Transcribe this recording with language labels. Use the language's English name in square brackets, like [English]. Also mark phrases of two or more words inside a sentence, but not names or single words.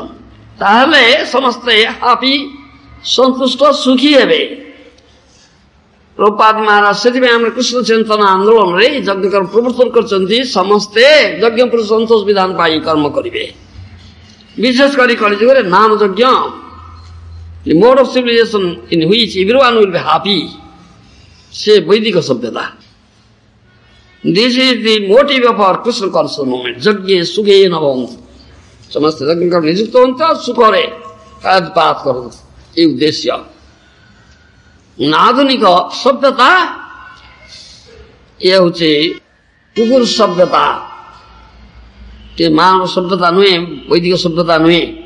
[Odia] ତାହେଲେ ସମସ୍ତେ ହାପି, ସନ୍ତୁଷ୍ଟ, ସୁଖୀ ହେବେ। ପ୍ରଭୁପାଦ ମହାରାଜ ସେଥିପାଇଁ ଆମର କୃଷ୍ଣ ଚିନ୍ତନ ଆନ୍ଦୋଳନରେ ଯଜ୍ଞ କର୍ମ ପ୍ରବର୍ତ୍ତନ କରିଛନ୍ତି। ସମସ୍ତେ ଯଜ୍ଞ ପୁରୁଷ ସନ୍ତୋଷ ବିଧାନ ପାଇଁ କର୍ମ କରିବେ। ବିଶେଷ କରି କଳିଯୁଗରେ ନାମ ଯଜ୍ଞ, [English] the mode of civilization in which everyone will be happy, [Odia] ସେ ବୈଦିକ ସଭ୍ୟତା। [English] This is the motive of our Krishna conscious movement. [Odia] ଯଜ୍ଞ ସୁଖେ ନଭନ୍ତୁ, ସମସ୍ତେ ଯଜ୍ଞ କର୍ମ ନିଯୁକ୍ତ ହୁଅନ୍ତୁ, ସୁଖରେ କାଳତିପାତ କରନ୍ତୁ, ଏ ଉଦ୍ଦେଶ୍ୟ। ଆଧୁନିକ ସଭ୍ୟତା ଇଏ ହଉଛି କୁକୁର ସଭ୍ୟତା, ମାନବ ସଭ୍ୟତା ନୁହେଁ, ବୈଦିକ ସଭ୍ୟତା ନୁହେଁ।